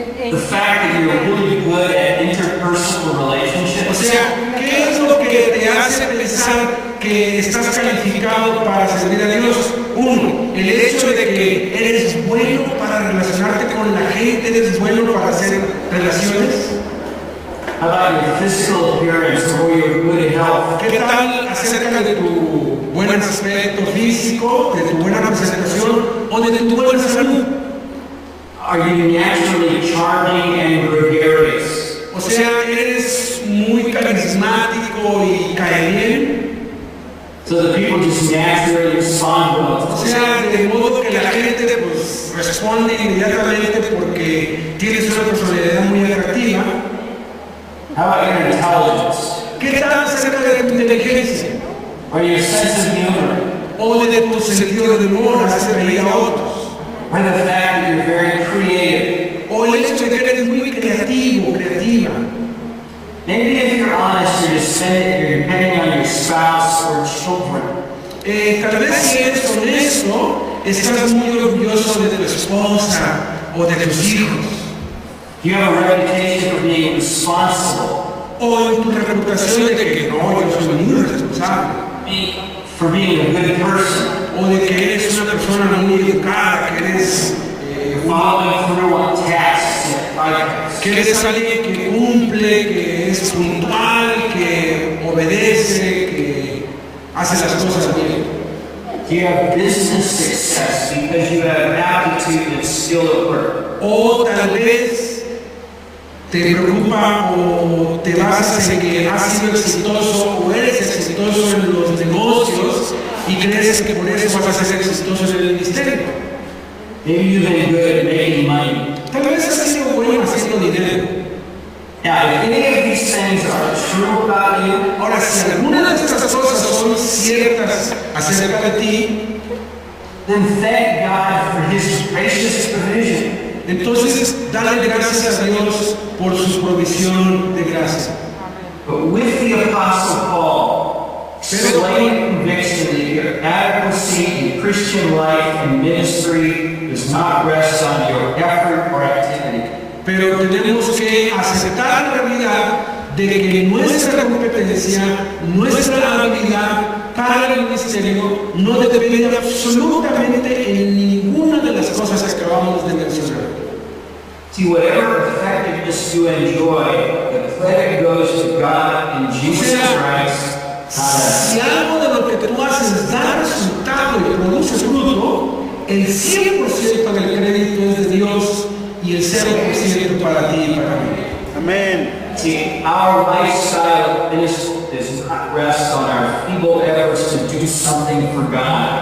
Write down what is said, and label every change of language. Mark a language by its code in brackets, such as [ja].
[en] The fact that you're really good at interpersonal [es] O [en] relationships? [es] sea, ¿qué es lo que te hace pensar que estás calificado para servir a Dios? Uno, el hecho de que eres bueno para relacionarte con la gente, eres bueno para hacer relaciones. [en] How about your physical appearance or your good health? [es] ¿Qué tal acerca de tu buen aspecto físico, de tu buena presentación o de tu buena salud? [en] Are you naturally charming and gregarious? [es] O sea, eres muy carismático y cae bien. [en] So the people just naturally respond [es] O [en] well. [es] sea, de modo que la gente pues responde inmediatamente porque tienes una personalidad muy atractiva. [en] How about your intelligence? [es] ¿Qué tal acerca de tu inteligencia? [en] Or your sense of humor? [es] O de tu sentido de humor, hacer reír a otros. [en] Or the fact that you're very creative? [es] O el hecho de que eres muy creativo, creativa. [en] Maybe if you're honest, you're depending on your spouse or children. [es] Tal vez si eres honesto, estás muy orgulloso de tu esposa o de tus hijos. [en] You have a reputation for being responsible, [es] O en tu reputación de que no, yo soy muy responsable. [en] for being a good person, [es] O de que eres una persona muy educada, que eres, [en] following through on tasks and projects. [es] que eres alguien que cumple, que es puntual, que obedece, que hace las cosas bien. [en] You have business success because you have aptitude and skill at work. [es] O tal vez te preocupa o te basas en que has sido exitoso o eres exitoso en los negocios y crees que por eso vas a ser exitoso en el ministerio. [en] Maybe you've been good at making money. [es] Tal vez has sido bueno haciendo dinero. [en] Now, if any of these things are true about you, [es] Ahora, si alguna de estas cosas son ciertas acerca de ti, [en] then thank God for His gracious provision. [es] entonces dale gracias a Dios por su provisión de gracia. [en] But with the Apostle Paul, slight conviction that your adequacy in Christian life and ministry does not rest on your effort or activity. [es] Pero tenemos que aceptar la realidad de que nuestra competencia, nuestra habilidad para el ministerio no depende absolutamente en ninguna de las cosas que acabamos de mencionar. [en] See, whatever effectiveness you enjoy, the credit goes to God in Jesus Christ. [es] Si algo de lo que tú haces da resultado y produce fruto, el 100% del crédito es de Dios y el 0% para ti y para mí. Amén. [en] See, our lifestyle does not rest on our feeble efforts to do something for God.